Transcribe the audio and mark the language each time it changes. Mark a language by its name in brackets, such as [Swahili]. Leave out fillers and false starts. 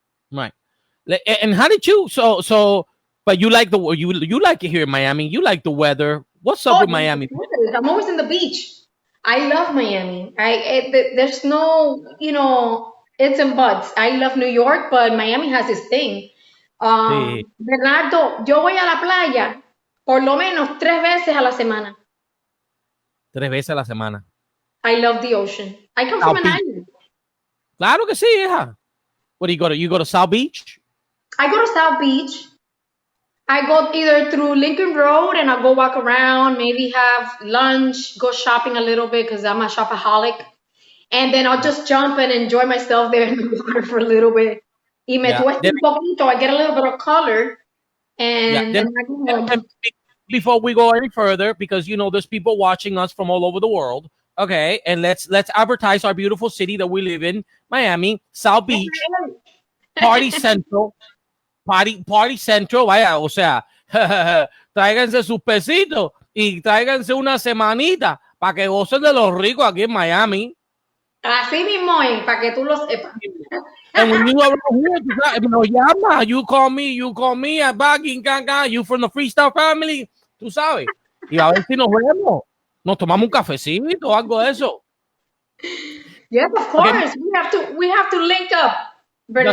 [English] Right. And how did you? But you like you like it here in Miami. You like the weather. What's up with Miami? I'm always in the beach. I love Miami. There's no, it's and buts. I love New York, but Miami has its thing. [Spanish] Sí. Bernardo, yo voy a la playa por lo menos 3 veces a la semana. 3 veces a la semana. [English] I love the ocean. I come from an island. [Spanish] Claro que sí, hija. [English] What do you go to? You go to South Beach? I go to South Beach. I go either through Lincoln Road and I'll go walk around, maybe have lunch, go shopping a little bit because I'm a shopaholic. And then I'll just jump and enjoy myself there in the water for a little bit. [Spanish] Y me tueste un poquito, [English] I get a little bit of color. And then I go home. Before we go any further, because there's people watching us from all over the world. Okay, and let's advertise our beautiful city that we live in, Miami, South Beach, Party Central. [Spanish] Party Central, vaya, o sea, tráiganse sus pesitos y tráiganse una semanita para que gocen de los ricos aquí en Miami. Así mismo es, para que tú lo sepas. [English] And when you are here, [Spanish] nos llama, [English] you call me, back in Canca, you from the freestyle family, [Spanish] tú sabes. Y a ver si nos vemos, nos tomamos un cafecito o algo de eso. [English] Yes, of course. Okay. We have to link up, Bernardo.